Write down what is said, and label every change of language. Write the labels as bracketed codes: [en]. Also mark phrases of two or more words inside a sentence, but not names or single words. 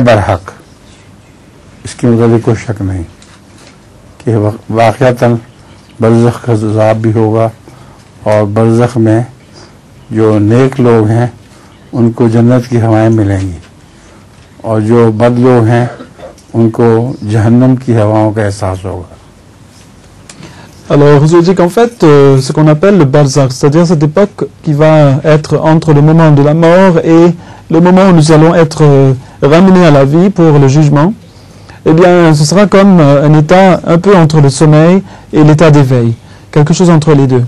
[ur] برحق، اس کے مطابق کوئی شک نہیں کہ واقعتاً برزخ کا عذاب بھی ہوگا، اور برزخ میں جو نیک لوگ ہیں ان کو جنت کی ہوائیں ملیں گی، اور جو بد لوگ ہیں ان کو جہنم کی ہواؤں کا احساس ہوگا. [fr] Alors, je dis qu'en fait, ce qu'on appelle le barzakh, c'est-à-dire cette époque qui va être entre le moment de la mort et le moment où nous allons être ramenés à la vie pour le jugement, eh bien, ce sera comme un état un peu entre le sommeil et l'état d'éveil, quelque chose entre les deux.